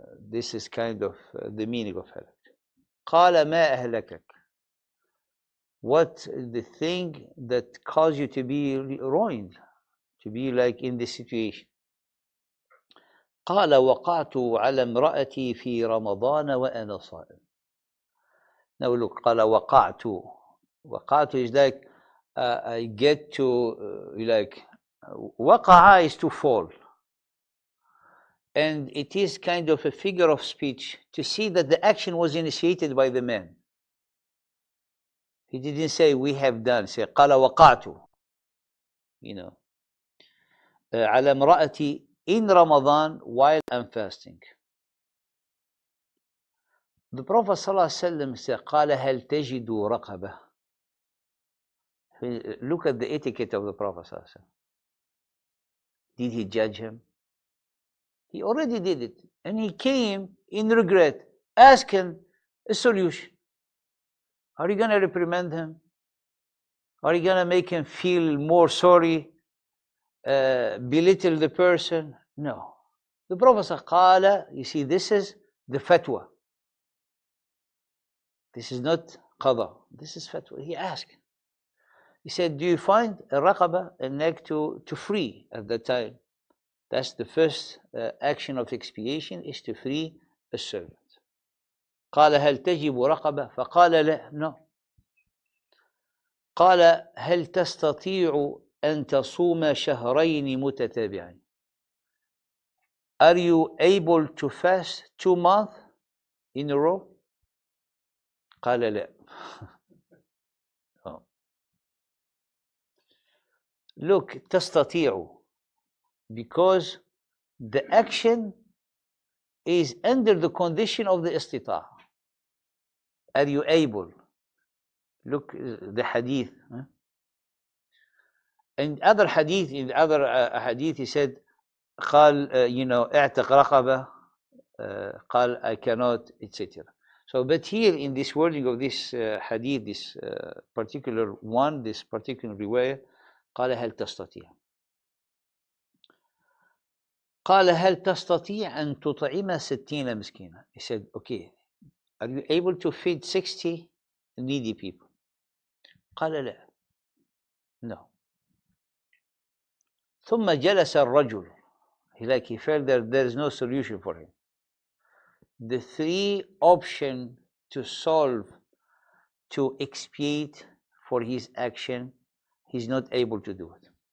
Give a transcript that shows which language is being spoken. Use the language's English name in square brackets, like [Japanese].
[English] This is kind of the meaning of halak. [Arabic] قال ما أهلكك. [English] What the thing that caused you to be ruined, to be like in this situation? [Arabic] قال وقعت على امرأتي في رمضان وأنا صائم. [English] Now look, [Arabic] قال وقعت. [English] وقعت is like I get to like وقع is to fall. And it is kind of a figure of speech to see that the action was initiated by the man. He didn't say we have done. [Arabic] Say قال وقعت. على امرأتي [English] in Ramadan while I'm fasting. The Prophet ﷺ said [Arabic] قال هل تجد رقبة. [English] Look at the etiquette of the Prophet ﷺ. Did he judge him? He already did it. And he came in regret, asking a solution. Are you going to reprimand him? Are you going to make him feel more sorry? Belittle the person? No. The Prophet said, قال, you see, this is the fatwa. This is not qada. This is fatwa. He asked. He said, do you find a raqaba, a neck to free at that time? That's the first action of expiation, is to free a servant. [Arabic] قال هل تجب رقبة؟ فقال لا. [English] No. [Arabic] قال هل تستطيع أن تصوم شهرين متتابعين? [English] Are you able to fast 2 months in a row? [Arabic] قال لا. [English] Look, تستطيع, because the action is under the condition of the istita'a. Are you able? Look, the hadith. And other hadith, in other hadith, he said, قال, [Arabic] اعتق رقبة, [English] قال, I cannot, etc. So, but here in this wording of this hadith, this particular one, this particular riwayah, [Arabic] قال هل تستطيع. قال هل تستطيع أن تطعم 60 مسكينا. [English] He said, okay, are you able to feed 60 needy people? [Arabic] قال لا. [English] No. [Arabic] ثم جلس الرجل. [English] He felt that there is no solution for him. The 3 options to solve, to expiate for his action, he's not able to do it.